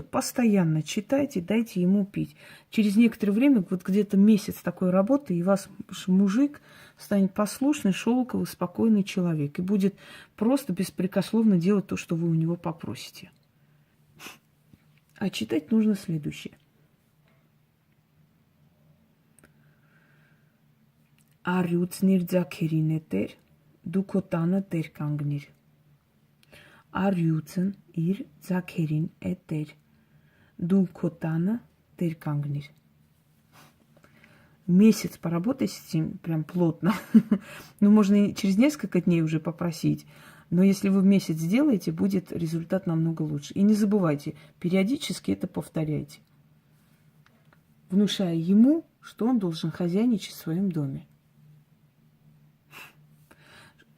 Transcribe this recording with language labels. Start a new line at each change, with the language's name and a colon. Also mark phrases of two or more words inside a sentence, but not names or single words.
Russian: Постоянно читайте, дайте ему пить. Через некоторое время, вот где-то месяц такой работы, и ваш мужик станет послушный, шелковый, спокойный человек. И будет просто беспрекословно делать то, что вы у него попросите. А читать нужно следующее.
Armenian: Արյուծնիր ձակերին է տեր, դու քո տանը տեր կանգնիր։ Արյուծն իր ձակերին է տեր, դու քո տանը տեր կանգնիր։
Russian: Месяц поработать с этим прям плотно. Ну, можно и через несколько дней уже попросить. Но если вы в месяц сделаете, будет результат намного лучше. И не забывайте, периодически это повторяйте. Внушая ему, что он должен хозяйничать в своем доме.